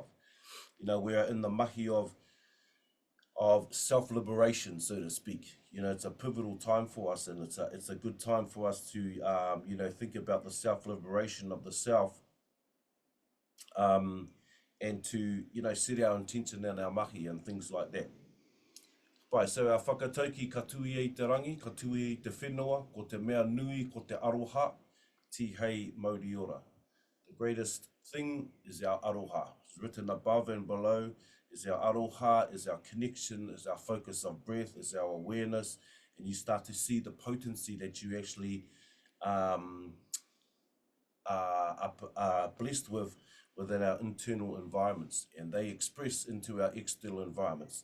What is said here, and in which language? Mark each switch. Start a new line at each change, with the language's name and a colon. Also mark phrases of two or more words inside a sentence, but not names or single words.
English: You know, we are in the mahi of self-liberation, so to speak. You know, it's a pivotal time for us, and it's a good time for us to you know, think about the self-liberation of the self, and to, you know, set our intention and our mahi and things like that.
Māori: Pai,
English: so our
Māori: whakatauki ka tui e te rangi, ka tui e te whenua, ko te mea nui, ko te aroha, ti hei mauri ora.
English: The greatest thing is our aroha. It's written above and below. Is our aroha, is our connection, is our focus of breath, is our awareness, and you start to see the potency that you actually are blessed with within our internal environments, and they express into our external environments.